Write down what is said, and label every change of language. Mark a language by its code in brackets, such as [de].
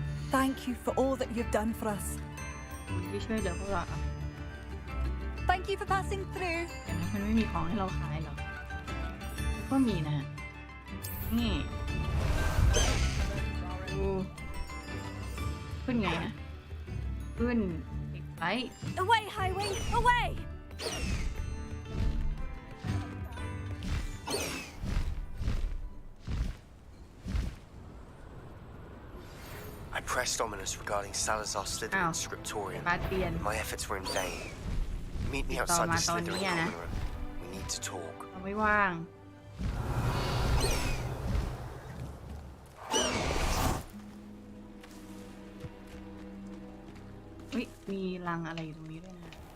[en] Thank you for all that you've done for us. [th] ที่ช่วยเหลือพวกเรา [en] Thank you for passing through. [th] เห็นไหมมันไม่มีของให้เราขายหรอก็มีนะนี่ขึ้นไงนะขึ้นติดไลท์ [en] Away, Highway, away! I pressed Ominous regarding Salazar Slytherin's scriptorium. My efforts were in vain. Meet me outside the Slytherin common room. We need to talk. [th] ไม่ว่างมีรังอะไรอยู่ตรงนี้ด้วยนะ